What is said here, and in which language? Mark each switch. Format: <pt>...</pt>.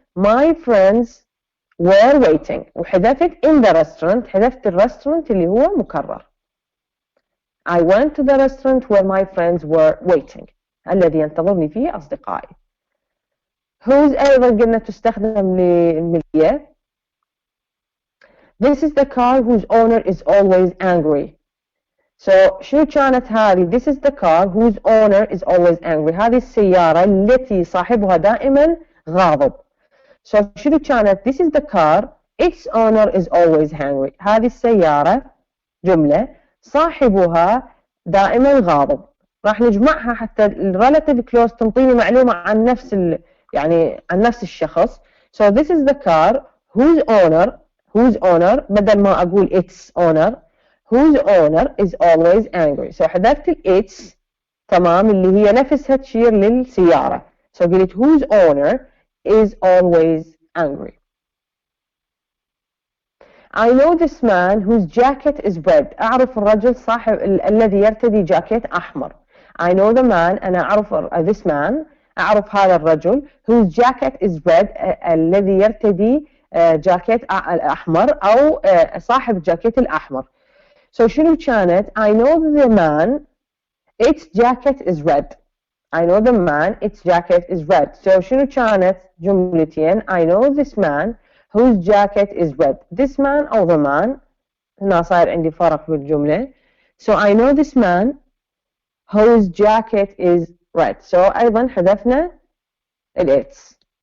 <en>My friends were waiting</en> <ar>وحذفت</ar> <en>in the restaurant</en> <ar>حذفت الرestaurant اللي هو مكرر.</ar> <en>I went to the restaurant where my friends were waiting</en> <ar>الذي ينتظرني فيه أصدقائي.</ar> <en>whose</en> <ar>أيضا قلنا تستخدم للملكية.</ar> <en>This is the car whose owner is always angry. So</en> <ar>شنو كانت هذه؟</ar> <en>This is the car whose owner is always angry.</en> <ar>هذه السيارة التي صاحبها دائما غاضب. So شنو كانت؟ This is the car its owner is always angry. هذه السيارة جملة صاحبها دائما غاضب. راح نجمعها حتى relative clause تنطيني معلومة عن يعني عن نفس الشخص.</ar> <en>So this is the car whose owner</en> <ar>بدل ما أقول</ar> <en>its owner whose owner is always angry.</en> <ar>So حذفت its تمام اللي هي نفسها تشير للسيارة.</ar> <en>So</en> <ar>قلت</ar> <en>whose owner is always angry. I know this man whose jacket is red.</en> <ar>أعرف الرجل صاحب الذي يرتدي جاكيت أحمر.</ar> <en>I know the man</en> <ar>أنا أعرف</ar> <en>this man</en> <ar>أعرف هذا الرجل</ar> <en>whose jacket is red</en> <ar>الذي يرتدي جاكيت أحمر أو صاحب الجاكيت الأحمر.</ar> <en>So</en> <ar>شنو كانت؟</ar> <en>I know the man its jacket is red. I know the man its jacket is red. So</en> <ar>شنو كانت جملتين؟</ar> <en>I know this man whose jacket is red. This man</en> <ar>أو</ar> <en>the man</en> <ar>هنا صار عندي فرق بالجملة.</ar> <en>So I know this man whose jacket is red.</en> <ar>So أيضا حذفنا its.</ar>